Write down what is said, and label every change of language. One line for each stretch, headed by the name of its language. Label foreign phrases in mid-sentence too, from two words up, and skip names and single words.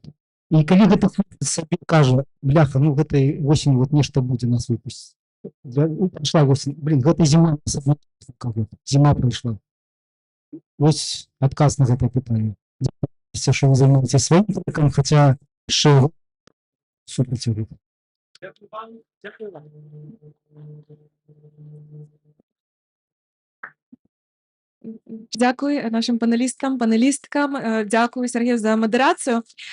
Belarusian: І калі гэта хлопец сабе кажа, бляха, гэтай восенью нешта будзе нас выпусціць. Прайшла восень, гэта зіма, зіма прайшла. Вось адказ на гэтае пытанне. Дзякуйце, што вы займаецеся сваім трекам, хаця яшчэ супраць яго.
Ukrainian: Дякую вам. Дякую нашим панелісткам. Дякую, Сергію, за модерацію.